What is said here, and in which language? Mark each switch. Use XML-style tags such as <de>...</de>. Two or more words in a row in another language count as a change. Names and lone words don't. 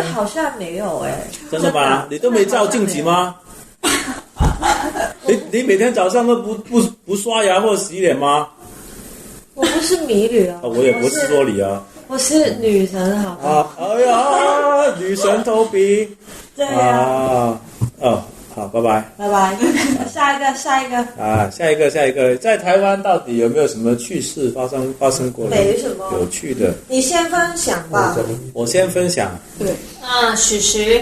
<zh>好像沒有真的嗎？你都沒照鏡子嗎？你每天早上都不刷牙或洗臉嗎？我不是迷女啊。我也不是說你啊。我是女神，好吧？哎呀，女神 Toby。對啊。好，拜拜。拜拜。下一個。下一個，在台灣到底有沒有什麼趣事發生過？沒什麼有趣的。你先分享吧。我先分享。對。許徐。</zh>